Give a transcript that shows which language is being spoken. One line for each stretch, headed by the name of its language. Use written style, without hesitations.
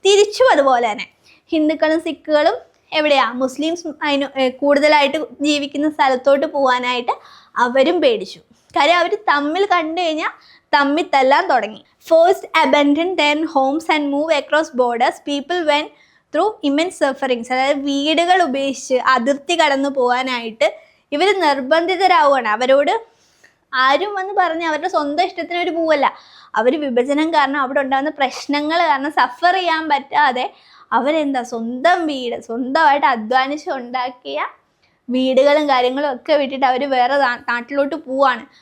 Malayalam: തിരിച്ചും അതുപോലെ തന്നെ ഹിന്ദുക്കളും സിഖുകളും മുസ്ലിംസ് കൂടുതലായിട്ട് ജീവിക്കുന്ന സ്ഥലത്തോട്ട് പോകാനായിട്ട് അവരും പേടിച്ചു. കാര്യം അവർ തമ്മിൽ കണ്ടു കഴിഞ്ഞാൽ തമ്മിൽ തല്ലാൻ തുടങ്ങി.
English: Forced abandon their homes and move across borders, people went through immense sufferings.
Malayalam: അതായത് വീടുകൾ ഉപേക്ഷിച്ച് അതിർത്തി കടന്നു പോകാനായിട്ട് ഇവർ നിർബന്ധിതരാവുകയാണ്. അവരോട് ആരും വന്ന് പറഞ്ഞ് അവരുടെ സ്വന്തം ഇഷ്ടത്തിന് അവർ പോവല്ല. അവർ വിഭജനം കാരണം അവിടെ ഉണ്ടാകുന്ന പ്രശ്നങ്ങൾ കാരണം സഫർ ചെയ്യാൻ പറ്റാതെ അവരെന്താ സ്വന്തം വീട് സ്വന്തമായിട്ട് അധ്വാനിച്ച് ഉണ്ടാക്കിയ വീടുകളും കാര്യങ്ങളും ഒക്കെ വിട്ടിട്ട് അവർ വേറെ നാട്ടിലോട്ട് പോവാണ്.